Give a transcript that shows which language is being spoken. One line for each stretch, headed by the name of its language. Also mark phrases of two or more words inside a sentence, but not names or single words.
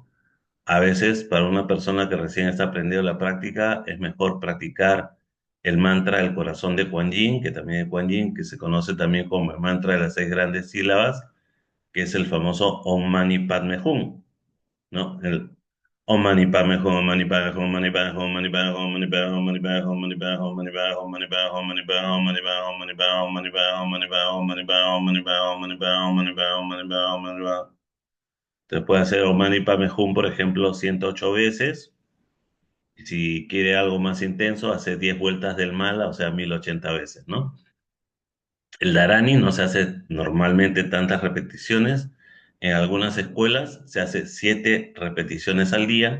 Spanish: A veces para una persona que recién está aprendiendo la práctica es mejor practicar el mantra del corazón de Kuan Yin, que también es Kuan Yin, que se conoce también como el mantra de las 6 grandes sílabas, que es el famoso
Sanskrit: Om Mani Padme Hum,
Spanish: ¿no?
Sanskrit: El Om Mani Padme Hum, Om Mani Padme Hum, Om Mani Padme Hum, Om Mani Padme Hum, Om Mani Padme Hum, Om Mani Padme Hum, Om Mani Padme Hum, Om Mani Padme Hum, Om Mani Padme Hum, Om Mani Padme Hum, Om Mani Padme Hum, Om Mani Padme Hum, Om Mani Padme Hum, Om Mani Padme Hum, Om Mani Padme Hum, Om Mani Padme Hum, Om Mani Padme Hum, Om Mani Padme Hum, Om Mani Padme Hum, Om Mani Padme Hum.
Spanish: Entonces puede hacer
Sanskrit: Om Mani Padme Hum,
Spanish: por ejemplo, 108 veces. Y si quiere algo más intenso, hace 10 vueltas del mala, o sea, 1080 veces, ¿no? El Dharani no se hace normalmente tantas repeticiones. En algunas escuelas se hace 7 repeticiones al día.